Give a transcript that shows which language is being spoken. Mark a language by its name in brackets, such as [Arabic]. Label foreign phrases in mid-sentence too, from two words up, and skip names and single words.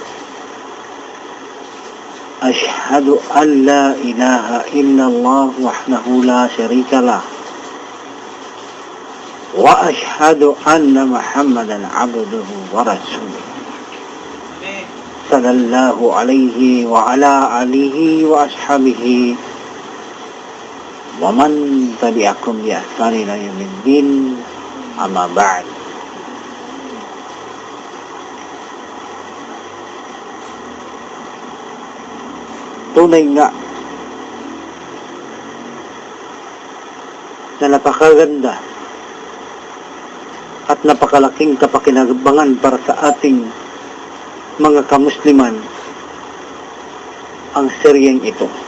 [Arabic] أشهد أن لا إله إلا الله وحده لا شريك له وأشهد أن محمدا عبده ورسوله صلى الله عليه وعلى آله وأصحابه ومن تبعكم بإحسان إلى يوم الدين أما بعد. [Filipino] Tunay nga na napakaganda at napakalaking kapakinabangan para sa ating mga kamusliman ang seryeng ito.